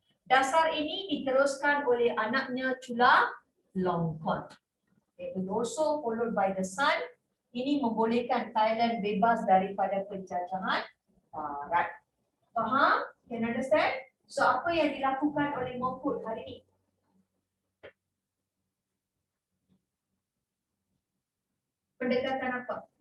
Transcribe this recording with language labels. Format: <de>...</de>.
<ms>Dasar ini diteruskan oleh anaknya Chulalongkorn.</ms> <en>It was also followed by the son.</en> <ms>Ini membolehkan Thailand bebas daripada penjajahan barat. Faham?</ms> <en>Can you understand?</en> <ms>So apa yang dilakukan oleh Mengkut hari ini? Pendekatan apa?</ms>